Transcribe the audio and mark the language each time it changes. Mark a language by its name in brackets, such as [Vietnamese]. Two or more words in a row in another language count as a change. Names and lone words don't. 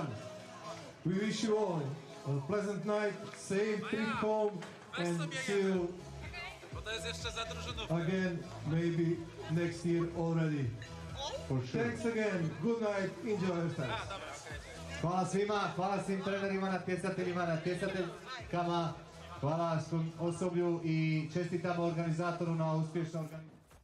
[English] We wish you all a pleasant night, safe trip home, and see you again maybe next year already. For sure. Thanks again, good night, enjoy yourselves. [Croatian] Hvala svima, hvala svim trenerima, natjecateljima, natjecateljkama, hvala svom osoblju i čestitamo organizatoru na uspješnom organizaciji.